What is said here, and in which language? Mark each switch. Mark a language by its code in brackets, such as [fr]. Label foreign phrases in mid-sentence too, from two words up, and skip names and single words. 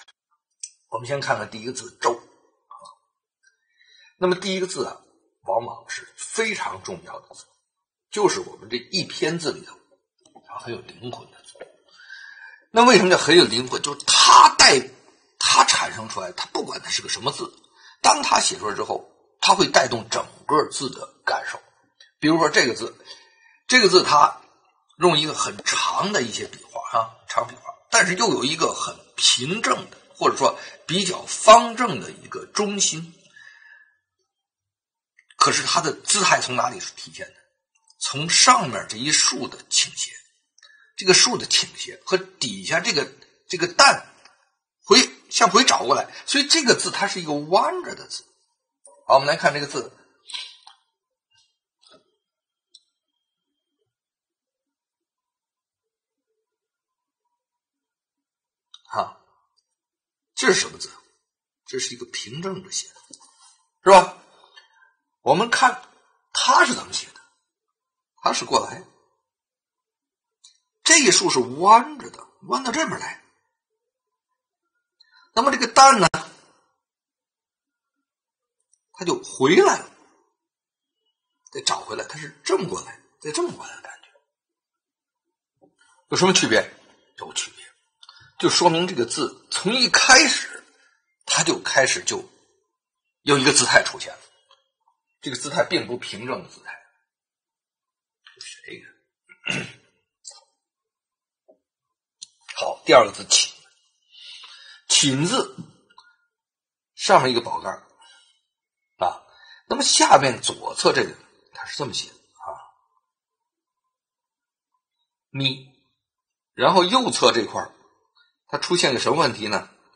[zh] 我們先看看第一個字周。那麼第一個字往往是非常重要的字，就是我們這一篇字裡頭很有靈魂的字。那為什麼叫很有靈魂？就是它產生出來，它不管它是個什麼字，當它寫出來之後，它會帶動整個字的感受。比如說這個字它用一個很長的一些筆畫長筆畫，但是又有一個很平正的，或者說比較方正的一個中心。可是它的姿態從哪裡是體現的？從上面這一豎的傾斜，這個豎的傾斜和底下這個淡向回找過來，所以這個字它是一個彎着的字。好，我們來看這個字，這是什麼字？這是一個平正着寫的，是吧？我們看它是怎麼寫的，它是過來，這一豎是彎着的，彎到這邊來。那麼這個淡呢，它就回來了，再找回来，它是正過来，再正過来的感覺。有什麼區別？有區別，就說明這個字從一開始，它就開始就有一個姿態出現了。這個姿態並不平正的姿態，是這個。好，第二個字寢，寢字上面一個寶蓋那麼下面左側這個它是這麼寫的咪，然後右側這塊它出現個什麼問題呢？